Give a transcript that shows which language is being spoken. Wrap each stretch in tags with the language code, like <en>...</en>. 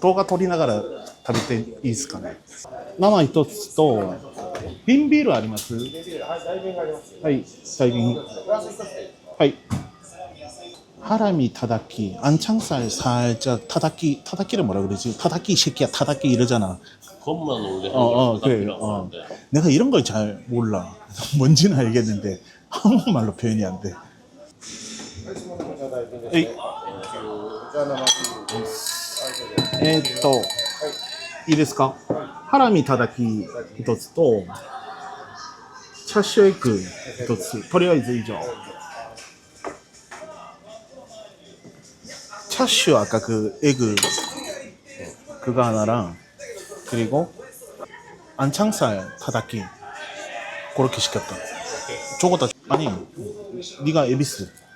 <ja>動画撮りながら食べていいですかね。生一つと瓶ビールあります？はい、大瓶。はい。</ja> <ko>하람이 타다키, 안창살 살짝 타다키를 뭐라 그러지? 타다키 새끼야, 타다키 이러잖아. 그것만 원래 그래. 내가 이런 걸 잘 몰라. 뭔지는 알겠는데 한국말로 표현이 안 돼. 에이.</ko> <ja>いいですか？ハラミたたき一つとチャーシューエッグ一つ。とりあえず以上。</ja> <ko>차슈 아까 그 에그 그거 하나랑 그리고 안창살 타다키 그렇게 시켰다. 저거 다 아니 네가 에비스.</ko>